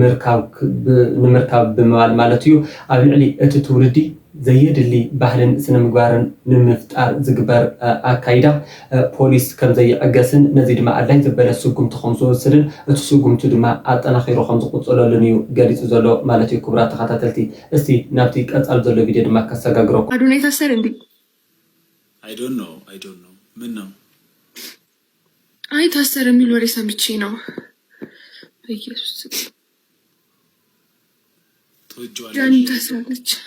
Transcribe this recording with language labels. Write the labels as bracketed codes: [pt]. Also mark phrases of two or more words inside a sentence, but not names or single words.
[ti] ንምርካብ ብምባል ማለት እዩ ኣብ ልዕሊ እቲ ትውልዲ ዘየድሊ ባህልን ስነ ምግባርን ንምፍጣር ዝግበር አካይዳ ፖሊስ ከም ዘይዕገስን ነዚ ድማ ኣድላይ ዝበለ ስጉምቲ ከም ዝወስድን እቲ ስጉምቲ ድማ አጠናኺሩ ከም ዝቁጽለሉን እዩ ገሊጹ ዘሎ ማለት እዩ ክቡራት ተኸታተልቲ እስቲ ናብቲ ቀጻል ዘሎ ቪድዮ ድማ ከሰጋግረኩም [am] አዶናይ ታሰረ እንዴ [en] I don't know [am] ምን ነው አይ ታሰረ የሚል ወሬ ሰምቼ ነው በኢየሱስ ተወጇል ጃኒ ታሰረች